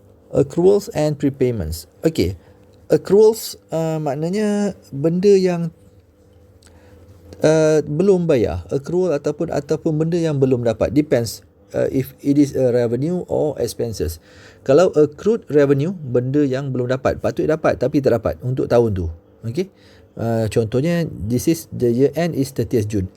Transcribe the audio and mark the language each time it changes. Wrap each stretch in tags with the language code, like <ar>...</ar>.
<en>Accruals and prepayments.</en> <ms>Okay, accruals maknanya benda yang belum bayar. Accrual ataupun benda yang belum dapat.</ms> <en>Depends if it is a revenue or expenses.</en> <ms>Kalau accrued revenue, benda yang belum dapat. Patut dapat tapi tak dapat untuk tahun tu.</ms> <en>Okay. Contohnya, this is the year end is 30th June.</en>